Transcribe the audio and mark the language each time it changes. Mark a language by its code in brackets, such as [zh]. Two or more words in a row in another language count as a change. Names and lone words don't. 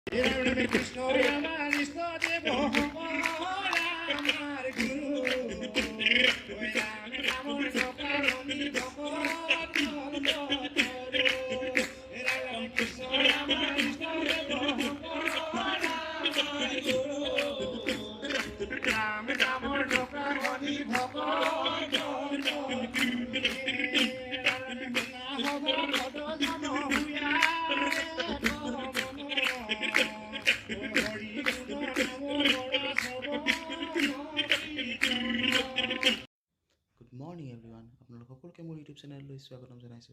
[as] কৃষ্ণ আমার ইষ্ট দেব আমার গুরু রাম রামর সকারণী ভগত রাম কৃষ্ণ আমার ইষ্ট দেব আমার গুরু রাম রামর সকারণী ভগত [en] Good morning everyone, [as] আপোনালোক সকলোকে মোৰ ইউটিউব চেনেললৈ স্বাগতম জনাইছোঁ।